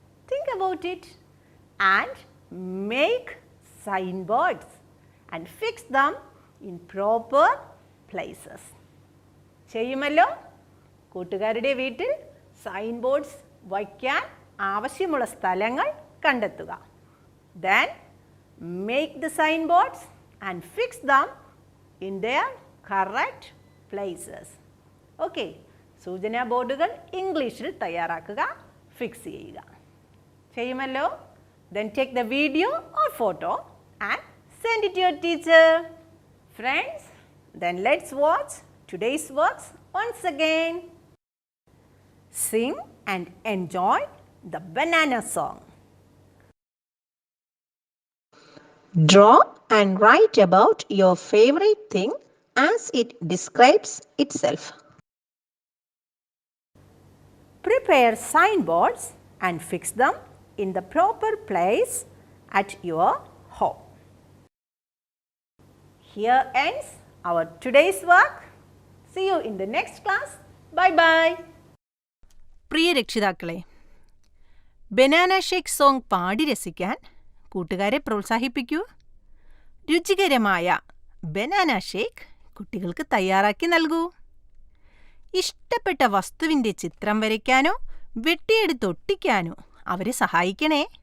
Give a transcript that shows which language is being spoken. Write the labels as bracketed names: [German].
[English] Think about it and make signboards and fix them in proper places. [Malayalam] ചെയ്യുമല്ലോ? കൂട്ടുകാരുടെ വീട്ടിൽ sign boards വയ്ക്കാൻ ആവശ്യമുള്ള സ്ഥലങ്ങൾ കണ്ടെത്തുക. [English] Then make the signboards and fix them in their correct places. Okay. [Malayalam] സൂചനാ ബോർഡുകൾ ഇംഗ്ലീഷിൽ തയ്യാറാക്കുക, ഫിക്സ് ചെയ്യുക. ചെയ്യുമല്ലോ? [English] Then take the video or photo and send it to your teacher. Friends, then let's watch today's works once again. Sing and enjoy the banana song. Draw and write about your favorite thing as it describes itself. Prepare signboards and fix them in the proper place at your home. Here ends our today's work. See you in the next class. Bye-bye. [Malayalam] പ്രിയ രക്ഷിതാക്കളെ, banana shake song പാടി രസിക്കാൻ കൂട്ടുകാരെ പ്രോത്സാഹിപ്പിക്കൂ. രുചികരമായ banana shake കുട്ടികൾക്ക് തയ്യാറാക്കി നൽകൂ. ഇഷ്ടപ്പെട്ട വസ്തുവിൻ്റെ ചിത്രം വരയ്ക്കാനോ വെട്ടിയെടുത്തൊട്ടിക്കാനോ അവരെ സഹായിക്കണേ.